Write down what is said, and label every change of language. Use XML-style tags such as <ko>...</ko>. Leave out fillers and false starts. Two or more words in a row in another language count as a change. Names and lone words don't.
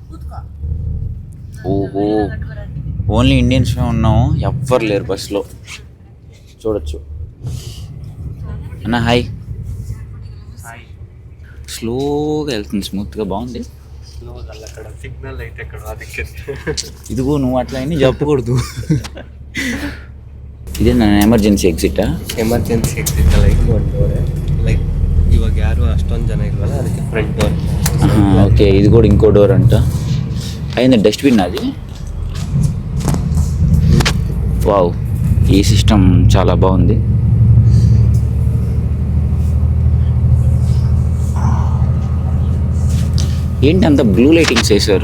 <te>ఓహో, ఓన్లీ ఇండియన్స్లో ఉన్నాము, ఎవ్వరు లేరు బస్సులో. చూడొచ్చు. అన్న హాయ్. స్లోగా వెళ్తుంది, స్మూత్గా, బాగుంది. సిగ్నల్ అయితే ఇదిగో నువ్వు ಅಟ್లా అని చెప్పకూడదు.</te> <kn>ಇದೇ ನನ್ನ</kn> <en>emergency exit? emergency exit like</en> <kn>ಒಂದು ಡೋರ್. ಲೈಕ್ ಇವಾಗ ಯಾರು ಅಷ್ಟೊಂದು ಜನ ಇಲ್ವಲ್ಲ, ಅದಕ್ಕೆ</kn> <en>front door.</en> <te>ఓకే, ఇది కూడా ఇంకో డోర్ అంట. అయింది డస్ట్బిన్ అది. వావ్, ఈ సిస్టమ్ చాలా బాగుంది. ఏంటి అంత</te> <en>blue lightings</en> <te>వేసారు?</te>